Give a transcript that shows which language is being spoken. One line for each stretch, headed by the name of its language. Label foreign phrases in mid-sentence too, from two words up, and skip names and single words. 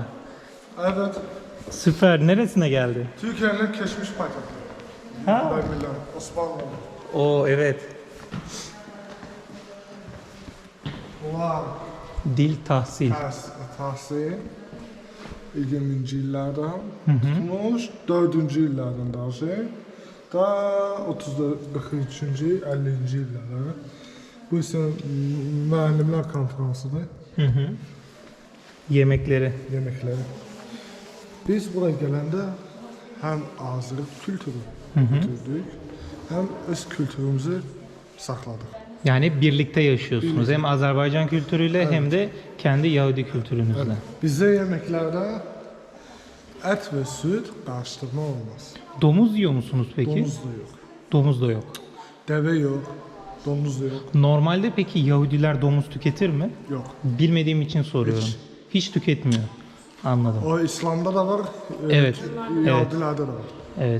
Turkish: Evet. Süper. Neresine geldi? Türkiye'nin geçmiş payitahtı. Ha. Ben biliyorum. Osmanlı. O evet. Ulan Dil tahsil. tahsil 20.
Azerbaijani: illərdən tutmuş, 4-cü illərdən da 43-cü, 50-ci illərə. Bu isə müəllimlər konferansıdır,
Turkish: Hı hı. Yemekleri.
Azerbaijani: yeməkləri. Biz buraya gələndə həm Azeri kültürü götürdük, həm öz kültürümüzü saxladıq.
Turkish: Yani birlikte yaşıyorsunuz. Hem Azerbaycan kültürüyle hem de kendi Yahudi kültürünüzle.
Azerbaijani: Bizdə yeməklərdə ət və süd qarışdırma olmaz.
Turkish: Domuz yiyor musunuz peki?
Azerbaijani: Domuz da yox,
Turkish: Domuz da yok.
Azerbaijani: dəvə yox, domuz da yox.
Turkish: Normalde peki Yahudiler domuz tüketir mi?
Azerbaijani: Yox.
Turkish: Bilmediğim için soruyorum. Hiç tüketmiyor. Anladım.
Azerbaijani: O İslamda da var,
Turkish: Evet,
Azerbaijani: Yahudilərdə də var.
Turkish: Evet.